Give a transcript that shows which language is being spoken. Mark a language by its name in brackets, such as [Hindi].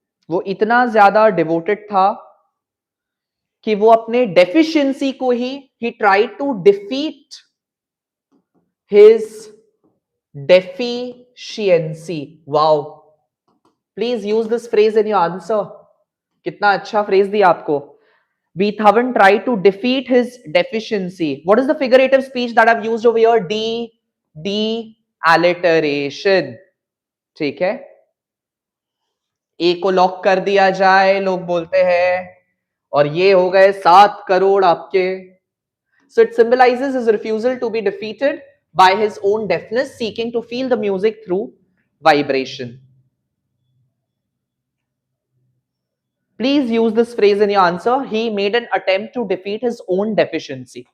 [Hindi] वो इतना ज्यादा डिवोटेड था कि वो अपने डेफिशिएंसी को he [English] Tried to defeat his deficiency. Wow, please use this phrase in your answer. [Hindi] कितना अच्छा फ्रेज दिया आपको. [English] Beethoven tried to defeat his deficiency. What is the figurative speech that I've used over here? Alliteration. ठीक है. [Hindi] ए को lock कर दिया जाए, लोग बोलते हैं, और ये हो गए 7 करोड़ आपके. [English] So it symbolizes his refusal to be defeated by his own deafness, seeking to feel the music through vibration. Please use this phrase in your answer. He made an attempt to defeat his own deficiency.